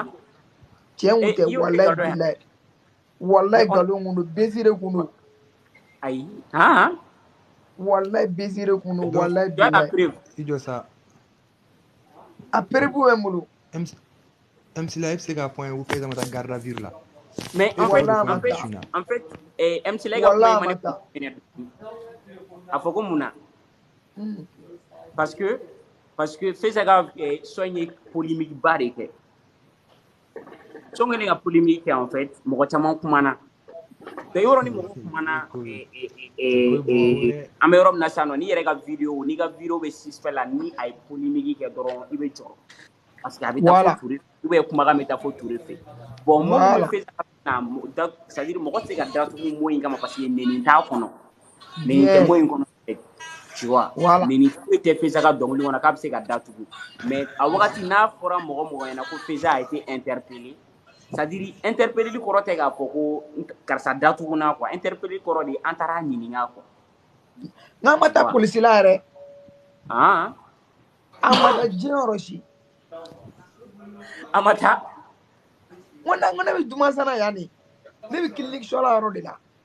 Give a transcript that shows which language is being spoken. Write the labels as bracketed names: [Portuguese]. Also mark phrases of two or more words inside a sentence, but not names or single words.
[Bambara] Tiɲɛ tun tɛ walayi bilayi. Walayi nkalon kun don, bezi de kun don. Ayi. Walayi bezi de kun don, walayi bilayi. I jɔ sa. A preuve bɛ n bolo. MC la, i bɛ se k'a fɔ an ye ko Feza ma taa [French] garde à vue [Bambara] la. [French] Mais en fait, [Bambara] MC la ka kuma in ma ne a fɔ ko mun na? [French] Parce que [Bambara] Feza ka sɔn ye polémique ba de kɛ. Sɔn kɛlen ka polémique kɛ [French] en fait, [Bambara] mɔgɔ caman kumana. Donc yɔrɔ ni mɔgɔ kumana an bɛ yɔrɔ min na sisan nɔ, n'i yɛrɛ ka vidéo bɛ suspect la ni a ye polémique kɛ dɔrɔn i bɛ jɔrɔ. Parce que a bɛ taa fɔ Ture [French] ou bien [Bambara] kumakan bɛ taa fɔ Ture fɛ. Bon mun bɛ Feza na [French] c'est-à-dire [Bambara] mɔgɔ tɛ se ka datugu mot in kama [French] parce que [Bambara] nɛni t'a kɔnɔ. Nɛni tɛ mot in kɔnɔ. [French] Tu vois, mais [Bambara] ni foyi tɛ Feza ka dɔnkili kɔnɔ k'a bɛ se ka datugu. Mais a wagati n'a fɔra mɔgɔ ɲɛna ko Feza [French] a été interpellé, c'est-à-dire interpellé [Bambara] kɔrɔ tɛ k'a fɔ ko karisa datuguna quoi, interpellé kɔrɔ de an taara ɲininka quoi. N'an ma taa polisi la yɛrɛ. An ma taa diɲɛ yɔrɔ si. An ma taa. N ko ne bɛ Dumasana yan de, ne bɛ clinique Chola yɔrɔ de la.